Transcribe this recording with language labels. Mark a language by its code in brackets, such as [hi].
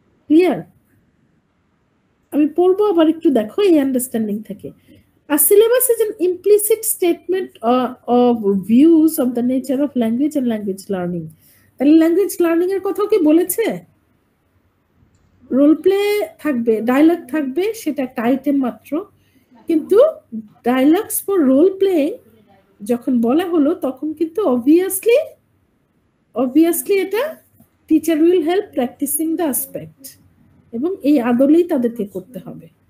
[bn] Clear? আমি পড়বো, আবার একটু দেখো এই আন্ডারস্ট্যান্ডিং থেকে। [en] A syllabus is an implicit statement of views of the nature of language and language learning. [bn] তাহলে ল্যাঙ্গুয়েজ লার্নিং এর কথাও কি বলেছে? রোল প্লে থাকবে, ডায়লগ থাকবে, সেটা একটা আইটেম মাত্র, কিন্তু [en] dialogues for role playing [bn] যখন বলা হলো, তখন কিন্তু অবভিয়াসলি এটা [en] teacher will help practising the aspect, [bn] এবং এই আদলেই তাদেরকে করতে হবে।